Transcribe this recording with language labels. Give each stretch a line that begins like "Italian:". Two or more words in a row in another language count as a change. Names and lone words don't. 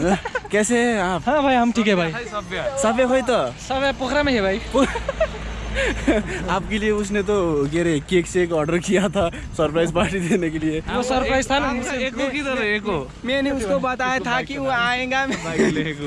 Hindi: कैसे आप? हाँ भाई हम ठीक है भाई।
Nepali: सबै खोइ त
Hindi: सबै पोखरा में है भाई। आपके लिए उसने तो के अरे केक शेक ऑर्डर किया था सरप्राइज पार्टी देने के लिए। वो सरप्राइज था ना। एको किधर है एको? मैंने उसको बताया था कि वो आएगा।